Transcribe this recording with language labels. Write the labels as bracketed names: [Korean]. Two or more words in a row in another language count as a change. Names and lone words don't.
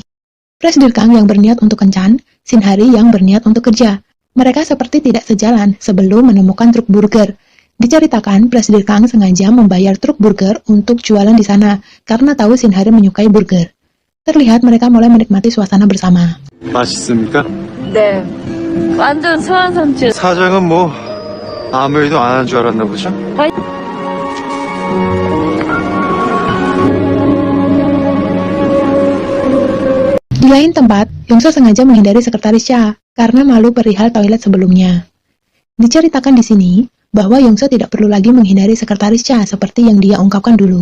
[Indonesian] Presidir Kang yang berniat untuk kencan, Shin Hari yang berniat untuk kerja. Mereka seperti tidak sejalan sebelum menemukan truk burger. Diceritakan, Presidir Kang sengaja membayar truk burger untuk jualan di sana, karena tahu Shin Hari menyukai burger. Terlihat mereka mulai menikmati suasana bersama. [Korean] 맛있습니까? 네. 완전 소환삼촌. 사장은 뭐 아무 일도 안 한 줄 알았나 보죠? [Indonesian] Di lain tempat, Yongso sengaja menghindari sekretaris Cha karena malu perihal toilet sebelumnya. Diceritakan di sini bahwa Yongso tidak perlu lagi menghindari sekretaris Cha seperti yang dia ungkapkan dulu.